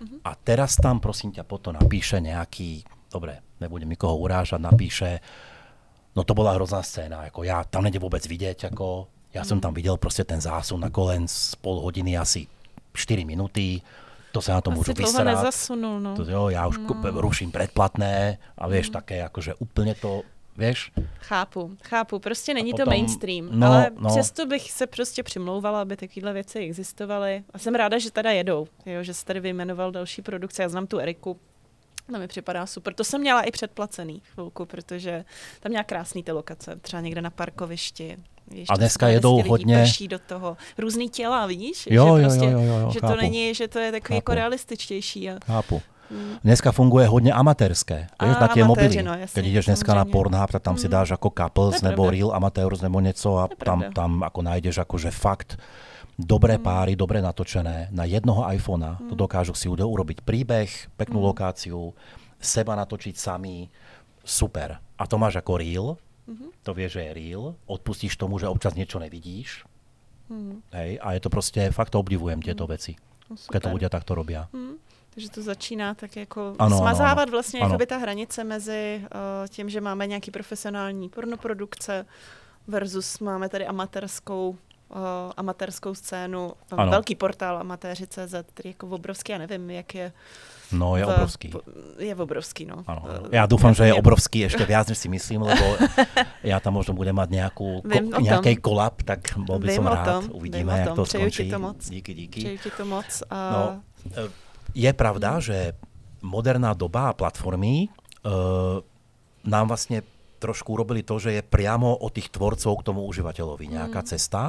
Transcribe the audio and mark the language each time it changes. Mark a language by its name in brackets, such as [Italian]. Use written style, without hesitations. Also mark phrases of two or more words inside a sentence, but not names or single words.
[Slovak] A teraz tam, prosím ťa, potom napíše nejaký, dobre, nebudem nikoho urážať, napíše, no to bola hrozná scéna, ako ja, tam nejde vôbec vidieť, ako Ja som tam videl proste ten zásun na kolen z pol hodiny, asi 4 minúty. To sa na to môžu vysrať. Nezasunul, no. Ja už ruším predplatné a vieš, také akože úplne to, vieš. [Czech] Chápu. Prostě není to mainstream, ale přesto bych se prostě přimlouvala, aby takovéhle věci existovaly. A jsem ráda, že teda jedou, jo, že jsi tady vyjmenoval další produkce. Já znám tu Eriku. To mi připadá super. To jsem měla i předplacený chvilku, protože tam měla krásný ty lokace. Třeba někde na parkovišti. Víš, a dneska jedou hodně... Prší do toho. Různý těla, víš? Jo, že to není, že to je takový jako realističtější. Chápu. Dneska funguje hodně amatérské. [Slovak] Vieš, na tie mobily. No, jasne, keď ideš dneska na Pornhub, tak tam si dáš ako couples nebo [English] real amateurs [Czech] nebo něco [Slovak] a tam ako nájdeš akože fakt dobré páry, dobre natočené. Na jednoho iPhonea to dokážu si urobiť príbeh, peknú lokáciu, seba natočiť sami. Super. A to máš ako real. To vieš, že je real. Odpustíš tomu, že občas niečo nevidíš. Hej, a je to proste, fakt obdivujem tieto veci. Keď to ľudia takto robia. [Czech] Takže to začíná tak jako smazávat vlastně jakoby ta hranice mezi tím, že máme nějaký profesionální pornoprodukce versus máme tady amatérskou scénu, velký portál amatéři.cz, který jako obrovský, já nevím, jak je. No, je obrovský. Je obrovský, no. Ano. [Slovak] Ja dúfam, že je obrovský ešte viac, než si myslím, lebo ja tam možno budem mať nejaký kolab, tak bol by som rád. [Czech] Uvidíme, jak to skončí. Díky. Přeju ti to moc. [Slovak] No, je pravda, že moderná doba a platformy nám vlastne trošku urobili to, že je priamo od tých tvorcov k tomu užívateľovi nejaká cesta.